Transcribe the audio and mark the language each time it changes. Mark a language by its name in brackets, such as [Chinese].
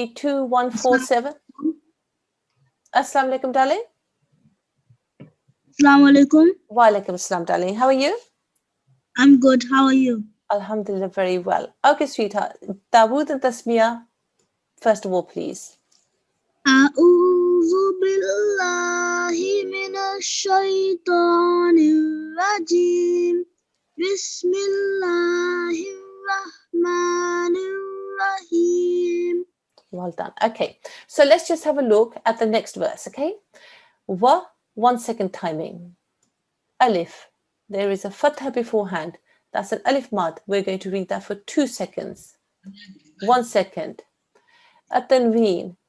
[English] G2147. Assalamu alaikum, darling. [Arabic] Assalamu alaikum. [English] Wa alaikum assalam, darling. How are you? I'm good. How are you? Alhamdulillah, very well. Okay, sweetheart. Dawood and Tasmiyah, first of all, please. [Arabic] أعوذ بالله من الشيطان الرجيم بسم الله الرحمن الرحيم. [English] Well done. Okay, so let's just have a look at the next verse, okay? Wa, 1 second timing. Alif, there is a fatha beforehand. That's an alif mad. We're going to read that for 2 seconds. 1 second. At-tanween.